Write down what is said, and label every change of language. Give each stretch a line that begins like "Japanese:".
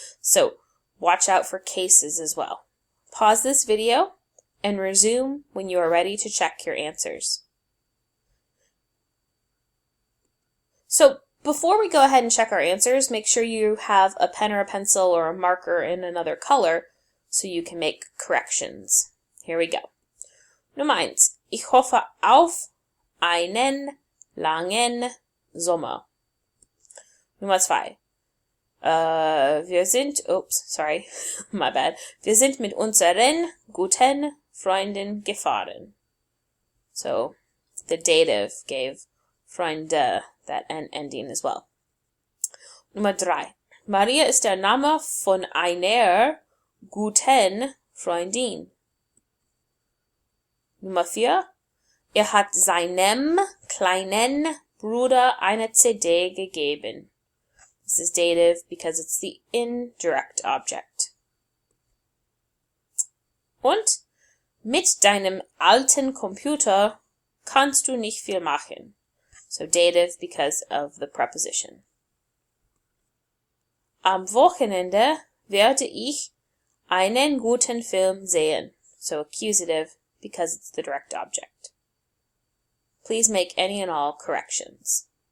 English: So watch out for cases as well. Pause this video and resume when you are ready to check your answers. So before we go ahead and check our answers, make sure you have a pen or a pencil or a marker in another color so you can make corrections. Here we go. Nummer 1.
German: Ich hoffe auf einen langen Sommer. Nummer 2. Wir sind,
English: my bad.
German: Wir sind mit unseren guten Freunden gefahren.
English: So the dative gave Freunde that ending as well.
German: Nummer 3. Maria ist der Name von einer guten Freundin. Nummer 4. Hat seinem kleinen Bruder eine CD gegeben.
English: This is dative because it's the indirect object.
German: Und mit deinem alten Computer kannst du nicht viel machen.
English: So dative because of the preposition.
German: Am Wochenende werde ich einen guten Film sehen.
English: So accusative because it's the direct object. Please make any and all corrections.